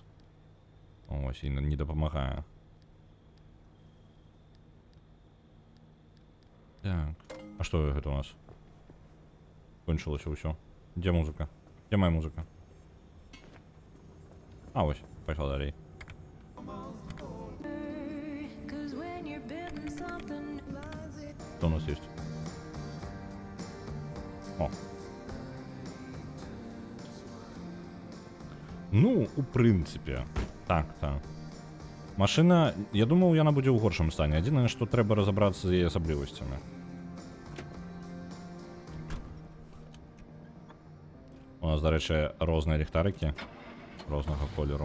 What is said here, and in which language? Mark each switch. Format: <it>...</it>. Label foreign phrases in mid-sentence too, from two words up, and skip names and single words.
<be>Ось, і не дапамагае. Так, а што гэта у нас? Кончылася ўсё. Дзе музыка? Дзе моя музыка? А, ось, пайшла далей.</be> <ru>Что у нас есть? О.</ru> <be>Ну, у прынцыпе. Так. Машына, я думаў, яна будзе ў горшым стане. Адзінае, што трэба разабрацца з яе асаблівасцямі. У нас, дарэчы, розныя ліхтарыкі рознага колеру.</be>